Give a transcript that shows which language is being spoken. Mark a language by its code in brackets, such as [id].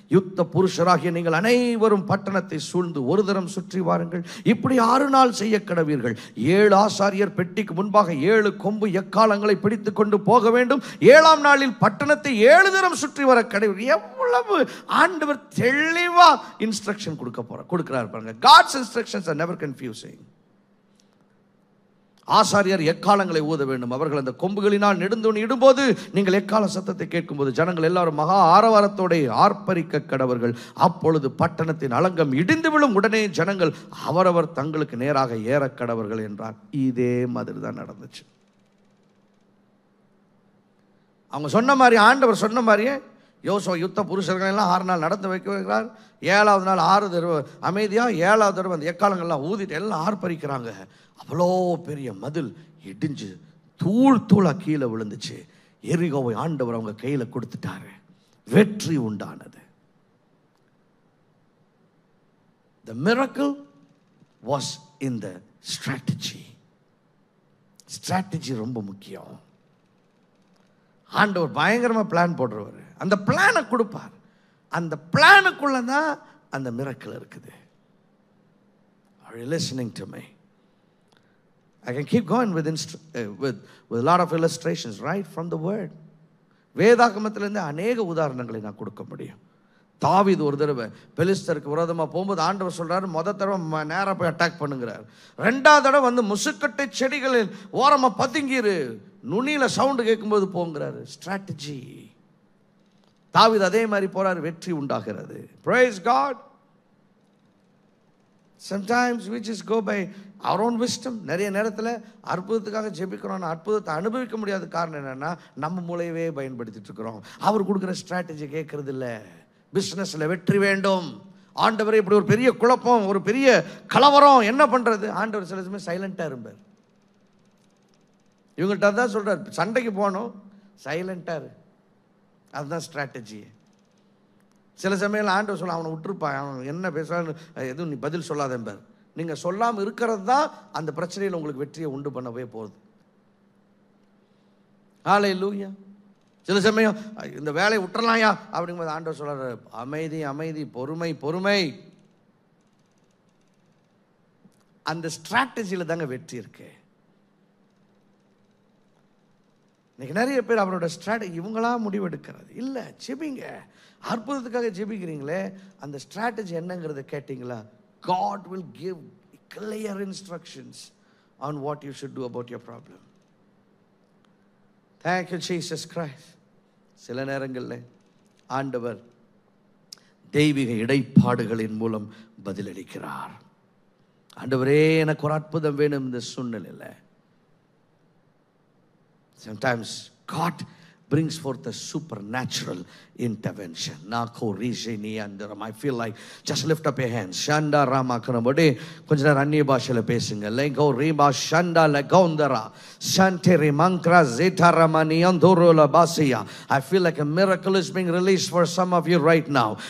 [ta] யுத்த புருஷராகிய நீங்கள் அனைவரும் பட்டணத்தை சூழ்ந்து ஒரு தரம் சுற்றி வாருங்கள். இப்படி 6 நாள் செய்ய கடவீர்கள். 7 ஆசாரியர் பெட்டிக்கு முன்பாக 7 கொம்பு எக்காலங்களை பிடித்து கொண்டு போக வேண்டும். 7ஆம் நாளில் பட்டணத்தை 7 தரம் சுற்றி வர கடவீர்கள். எவ்வளவு ஆண்டவர் தெளிவா இன்ஸ்ட்ரக்ஷன் கொடுக்கிறார் பாருங்க. [en] God's instructions are never confusing. [ta] ஆசாரியர் எக்காலங்களை ஊத வேண்டும். அவர்கள் அந்த கொம்புகளினால் நெடுந்தோணி இடும்போது நீங்கள் எக்கால சத்தத்தை கேட்கும்போது ஜனங்கள் எல்லாரும் மகா ஆரவாரத்தோட ஆர்ப்பரிக்க கடவர்கள். அப்பொழுது பட்டணத்தின் அலங்கம் இடிந்து விழும். உடனே ஜனங்கள் அவரவர் தங்களுக்கு நேராக ஏற கடவர்கள் என்றார். இதே மாதிரி தான் நடந்துச்சு. அவங்க சொன்ன மாதிரி, ஆண்டவர் சொன்ன மாதிரியே யோசுவா யுத்த புருஷர்கள் எல்லாம் 6 நாள் நடந்து வைக்கிறார். 7ஆவது நாள் 6 தடவை அமைதியாக, 7ஆவது தடவை அந்த எக்காலங்கள்லாம் ஊதிட்டு எல்லாம் ஆர்ப்பரிக்கிறாங்க. அவ்வளோ பெரிய மதில் இடிஞ்சு தூளா கீழே விழுந்துச்சு. எரிகோவை ஆண்டவர் அவங்க கையில் கொடுத்துட்டாரு. வெற்றி உண்டானது. [en] The miracle was in the strategy. [ta] Strategy ரொம்ப முக்கியம். ஆண்டவர் பயங்கரமாக பிளான் போடுறவர். அந்த பிளானை கொடுப்பார். அந்த பிளானுக்குள்ள தான் அந்த மிரக்கல் இருக்குது. [en] Are you listening to me? I can keep going with a lot of illustrations right from the word. [ta] வேதாகமத்திலிருந்து அநேக உதாரணங்களை நான் கொடுக்க முடியும். தாவீது ஒரு தடவை பெலிஸ்தருக்கு விரோதமாக போகும்போது ஆண்டவர் சொல்றாரு, முத தடவை நேராக போய் அட்டாக் பண்ணுங்கிறார். 2ஆவது தடவை வந்து முசுக்கட்டை செடிகளில் ஓரமாக பதுங்கிரு, நுனியில சவுண்டு கேட்கும்போது போங்கிறாரு. ஸ்ட்ராட்டஜி. தாவீது அதே மாதிரி போறாரு, வெற்றி உண்டாகிறது. [en] Praise God. Sometimes we just go by our own wisdom. [ta] நிறைய நேரத்தில் அற்புதத்துக்காக ஜெபிக்கிறோம், அற்புதத்தை அனுபவிக்க முடியாத காரணம் என்னன்னா நம்ம மூளையவே பயன்படுத்திட்டு இருக்கிறோம். அவர் கொடுக்குற ஸ்ட்ராட்டஜி கேட்கறது இல்லை. பிஸ்னஸில் வெற்றி வேண்டும். ஆண்டவர் இப்படி ஒரு பெரிய குழப்பம், ஒரு பெரிய கலவரம், என்ன பண்றது? ஆண்டவர் சில சமயம் சைலண்டாக இருப்பார். இவங்கள்ட்ட தான் சொல்றார், சண்டைக்கு போகணும், சைலண்டாக இரு. அதுதான் ஸ்ட்ராட்டஜி. சில சமயம் ஆண்டவர் சொல்ல, அவனை விட்டுருப்பான், அவன் என்ன பேசுறான்னு எதுவும் நீ பதில் சொல்லாத என்பார். நீங்கள் சொல்லாமல் இருக்கிறது தான் அந்த பிரச்சனையில் உங்களுக்கு வெற்றியை உண்டு பண்ணவே போகுது. ஹல்லேலூயா. சில சமயம் இந்த வேலையை விட்டுறலாம்யா அப்படிங்கும்போது ஆண்டவர் சொல்றாரு, அமைதி அமைதி, பொறுமை பொறுமை. அந்த ஸ்ட்ராட்டஜியில் தாங்க வெற்றி இருக்கு. இன்னைக்கு நிறைய பேர் அவரோட ஸ்ட்ராட்டஜி இவங்களா முடிவெடுக்கிறது இல்லை. ஜெபிங்க, அற்புதத்துக்காக ஜெபிக்கிறீங்களே, அந்த ஸ்ட்ராட்டஜி என்னங்கிறத கேட்டீங்களா? [en] God will give clear instructions on what you should do about your problem. Thank you Jesus Christ. [ta] சில நேரங்களில் ஆண்டவர் தெய்வீக இடைப்பாடுகளின் மூலம் பதிலளிக்கிறார். ஆண்டவரே எனக்கு ஒரு அற்புதம் வேணும் இந்த சூழ்நிலையில். [en] Sometimes God brings forth a supernatural intervention. I feel like just lift up your hands. Shanda Rama Kanabode, Kunjana Rani Bashale Pesing, Lego Riba Shanda Lagondara, Sante Rimankra Zeta Ramaniandoro Labasia. I feel like a miracle is being released for some of you right now.